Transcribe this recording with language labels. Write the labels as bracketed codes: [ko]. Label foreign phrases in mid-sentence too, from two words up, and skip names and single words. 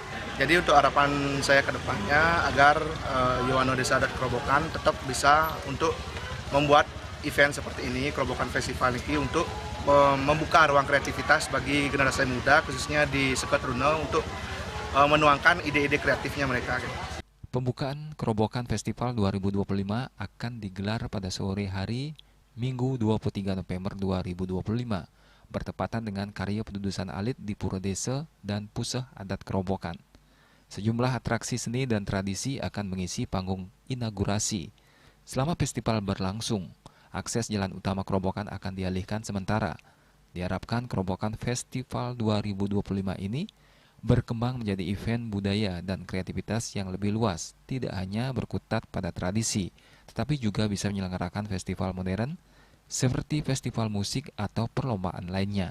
[id] Jadi untuk harapan saya ke depannya agar Yuwana Desa Adat Kerobokan tetap bisa untuk membuat event seperti ini, Kerobokan Festival ini, untuk membuka ruang kreativitas bagi generasi muda khususnya di seketruna untuk menuangkan ide-ide kreatifnya mereka. Pembukaan Kerobokan Festival 2025 akan digelar pada sore hari Minggu 23 November 2025, bertepatan dengan karya pendudusan alit di Pura Desa dan Puseh Adat Kerobokan. Sejumlah atraksi seni dan tradisi akan mengisi panggung inaugurasi. Selama festival berlangsung, akses jalan utama Kerobokan akan dialihkan sementara. Diharapkan Kerobokan Festival 2025 ini berkembang menjadi event budaya dan kreativitas yang lebih luas, tidak hanya berkutat pada tradisi, tetapi juga bisa menyelenggarakan festival modern seperti festival musik atau perlombaan lainnya.